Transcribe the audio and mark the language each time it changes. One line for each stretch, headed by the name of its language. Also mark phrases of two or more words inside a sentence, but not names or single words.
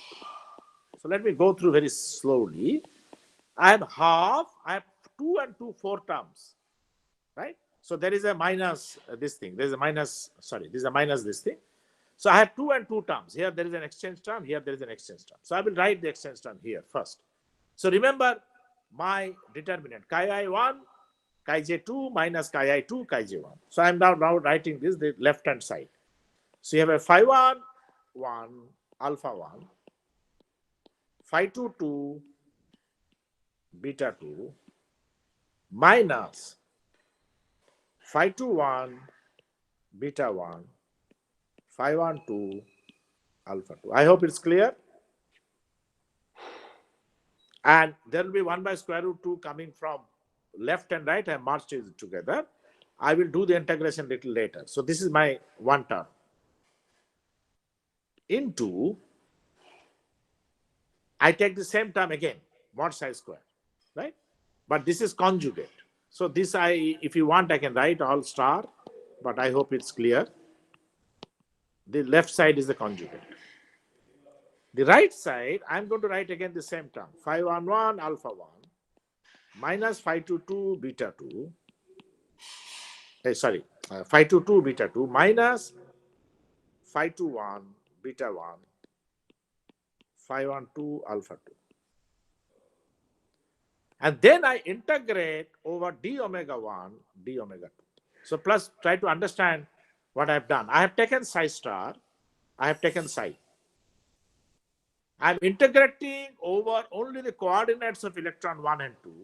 English: So let me go through very slowly. I have half, I have 2 and 2 4 terms, right? So there is a minus this thing. There is a minus, sorry, this is a minus this thing. So I have 2 and 2 terms. Here there is an exchange term, here there is an exchange term. So I will write the exchange term here first. So remember my determinant, chi I 1, chi j 2 minus chi I 2, chi j 1. So I am now writing this the left hand side. So you have a phi 1, 1, alpha 1, phi 2, 2, beta 2, minus phi 2, 1, beta 1, phi 1, 2, alpha 2. I hope it's clear. And there will be 1 by square root 2 coming from left and right. I have merged it together. I will do the integration a little later. So this is my one term. Into, I take the same term again, mod psi square, right? But this is conjugate. So this if you want, I can write all star, but I hope it's clear. The left side is the conjugate. The right side, I'm going to write again the same term, phi 1, 1, alpha 1, minus phi 2, 2, beta 2. Phi 2, 2, beta 2, minus phi 2, 1, beta 1, phi 1, 2, alpha 2. And then I integrate over d omega 1, d omega 2. So plus try to understand what I've done. I have taken psi star, I have taken psi. I'm integrating over only the coordinates of electron 1 and 2.